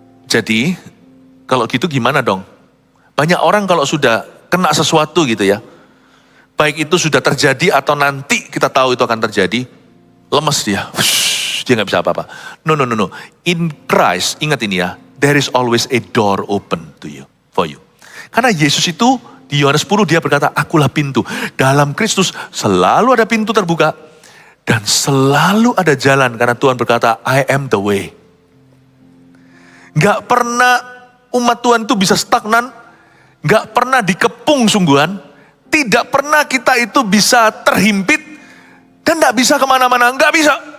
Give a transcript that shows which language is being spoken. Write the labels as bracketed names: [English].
[Indonesian] Jadi, kalau gitu gimana dong? Banyak orang kalau sudah kena sesuatu gitu ya, baik itu sudah terjadi atau nanti kita tahu itu akan terjadi, lemes dia. Dia nggak bisa apa-apa. No. [English] In Christ, [Indonesian] ingat ini ya, [English] there is always a door open to you, for you. [Indonesian] Karena Yesus itu di Yohanes 10 dia berkata, akulah pintu. Dalam Kristus selalu ada pintu terbuka dan selalu ada jalan, karena Tuhan berkata, [English] I am the way. [Indonesian] Gak pernah umat Tuhan itu bisa stagnan, gak pernah dikepung sungguhan, tidak pernah kita itu bisa terhimpit dan gak bisa kemana-mana, gak bisa.